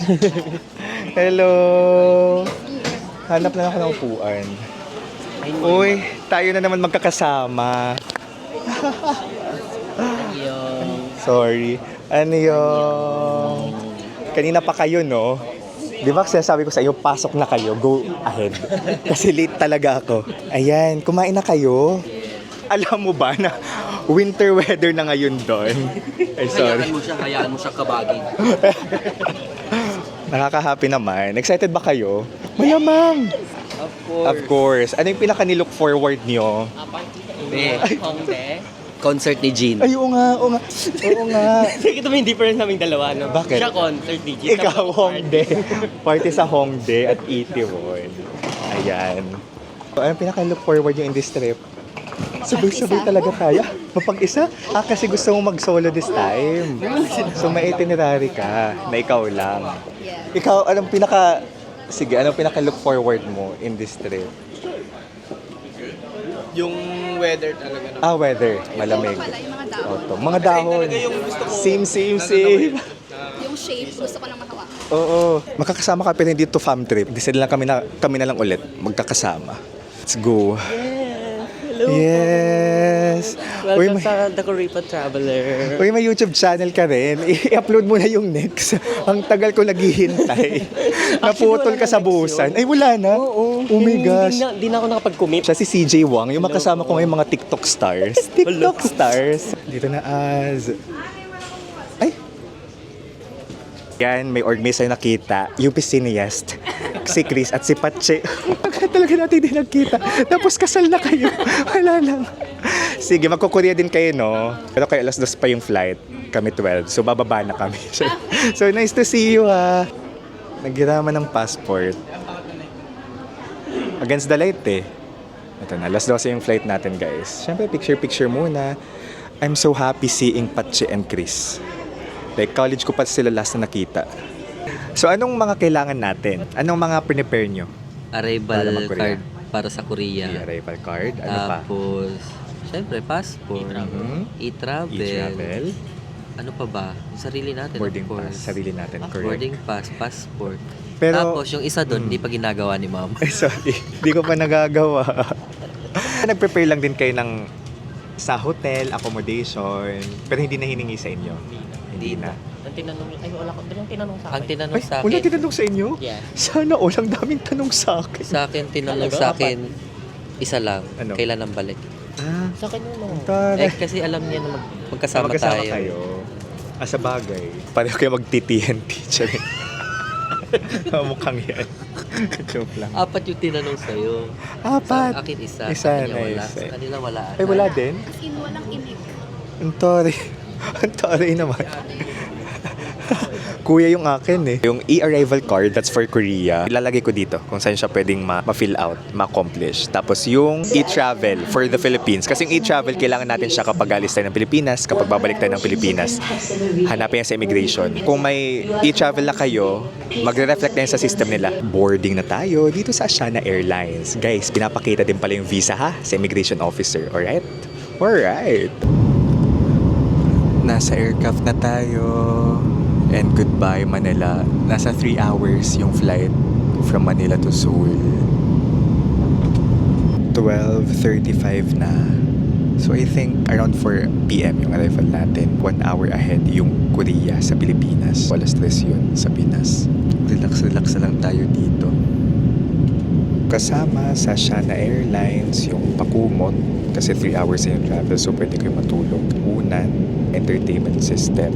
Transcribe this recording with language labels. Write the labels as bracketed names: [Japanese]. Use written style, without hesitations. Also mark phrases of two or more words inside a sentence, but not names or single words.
[Filipino] Hello. Hanap na ako ng upuan. Uy, tayo na naman magkakasama. Sorry. Ano yung... Kanina pa kayo, no? Di ba sinasabi ko sa iyo, pasok na kayo, [English] go ahead. [Filipino] Kasi late talaga ako. Ayan, kumain na kayo. Alam mo ba na [English] winter weather [Filipino] na ngayon doon? Ay, sorry. Hayaan mo siya kabagin. Nakaka-happy naman. Excited ba kayo? [English] Malamang! Of course. [Filipino] Ano yung pinaka-nilook forward nyo? Concert ni Jean. Ay, oo nga, oo nga. Oo nga. Nakikita mo yung difference naming dalawa, no? Bakit? Siya concert, DJ. Ikaw, Hongdae. Party sa Hongdae at Itaewon. Ayan. Anong pinaka-look forward yung [English] in this trip? [Filipino] Sabay-sabay talaga kaya. Mapag-isa? Kasi gusto mong mag-solo [English] this time. [Filipino] So may itinerary ka na ikaw lang. Ikaw, anong pinaka... Sige, anong pinaka-look forward mo [English] in this trip? [Filipino] Yung weather talaga. No? Weather. Malamig. Wala yung mga dahon. Autumn. Mga dahon. Same. Yung shape, gusto ko nang mahawakan. Oo. Makakasama ka pero hindi to [English] fam trip. [Filipino] Decide lang kami na lang ulit magkakasama. [English] Let's go. Hello. Yes. [Filipino] Welcome sa The Kuripa Traveler. Uy, may YouTube channel ka rin. I-upload mo na yung next. Ang tagal ko naghihintay. Naputol ka sa busan. Ay, wala na? Oo. [English] Oh my gosh. [Filipino] Hindi na ako nakapag-commit. Siya si CJ Wang, yung makasama ko ngayong mga TikTok stars. TikTok stars. Dito na Az. Ay. Yan, may organizer nakita. Yung Pisiniest. Si Chris at si Pache. Talaga natin din nagkita. Tapos kasal na kayo. Wala lang. Sige, magkukurya din kayo, no? Pero kaya alas 2 pa yung flight. Kami 12. So, bababa na kami. [English] So, nice to see you, [Filipino] ha. Naghiraman ng passport. [English] Against the light, [Filipino] eh. Ito na, alas 12 yung flight natin, guys. Siyempre, picture-picture muna. [English] I'm so happy seeing Pache and Chris. [Filipino] Like, college ko pa sila last na nakita. So, anong mga kailangan natin? Anong mga prepare nyo? Para Arrival mag-Korea. card para sa Korea. [English] The arrival card? Ano pa? [Filipino] Tapos, syempre, passport. E-travel. E-travel. Ano pa ba? Yung sarili natin, [English] Boarding of course. pass. [Filipino] Sarili natin, correct. [English] Boarding pass, passport. [Filipino] Pero- Tapos, yung isa doon, hindi pa ginagawa ni ma'am. Ay, sorry. Hindi ko pa nagagawa. Nag-prepare lang din kayo ng sa hotel, accommodation, pero hindi na hiningi sa inyo? Hindi na. Ang tinanong, ay wala ko. Yung tinanong sa Ang akin. tinanong Ay, sa wala akin, tinanong sa inyo? [English] Yeah. [Filipino] Sana all. Ang daming tanong sa akin. tinanong Talaga? sa akin, isa lang, Ano? kailan ang balik. Ah, Sa akin yun, no? tara. Kasi alam niya na magkasama Magkasama tayo. kayo. Sa bagay. Pareho kayo mag-TTNT. Charing. Mukhang yan. Joke lang. 4 yung tinanong sa'yo. Apat. Sa akin isa. Isa Sa kanya na wala. isa. Sa kanila wala. Ay, wala din? [English] As in, [Filipino] walang imig. Ang tori. Ang tori naman. Kuya yung akin eh. [English] Yung e-arrival card, that's for Korea. [Filipino] Ilalagay ko dito kung saan siya pwedeng ma-fill out, ma-accomplish. Tapos yung e-travel [English] for the Philippines. [Filipino] Kasi yung e-travel, kailangan natin siya kapag alis tayo ng Pilipinas, kapag babalik tayo ng Pilipinas. Hanapin yan sa immigration. Kung may e-travel na kayo, magre-reflect na yan sa system nila. Boarding na tayo dito sa Asiana Airlines. Guys, pinapakita din pala yung visa ha sa immigration officer. Alright? Alright. Nasa aircraft na tayo. [English] And goodbye [Filipino] Manila. Nasa 3 hours yung flight [English] from Manila to Seoul. [Filipino] 12:35 na. [English] So I think around 4 p.m. yung arrival natin. [Filipino] 1 hour ahead yung Korea sa Pilipinas. Alas 3 yun sa Pinas. Relax na lang tayo dito. Kasama sa Asiana Airlines yung pakumot. Kasi 3 hours na yung travel, so pwede kayo matulog. Unan, [English] entertainment system.